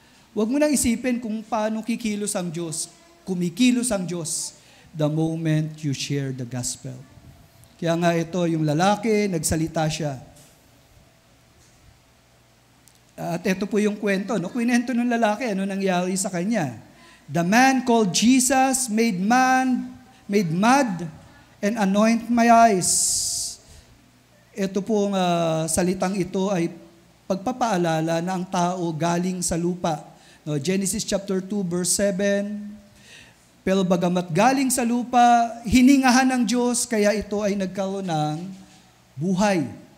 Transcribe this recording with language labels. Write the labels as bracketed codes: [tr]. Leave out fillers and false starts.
[tl] Huwag mo nang isipin kung paano kikilos ang Diyos. Kumikilos ang Diyos [en] the moment you share the gospel. [tl] Kaya nga ito, yung lalaki, nagsalita siya. At ito po yung kwento. Kwento ng lalaki, ano nangyari sa kanya. [en] The man called Jesus made mud and anoint my eyes. [tl] Ito pong salitang ito ay pagpapaalala na ang tao galing sa lupa. Genesis chapter 2 verse 7. Pero bagamat galing sa lupa, hiningahan ng Diyos, kaya ito ay nagkaroon ng buhay.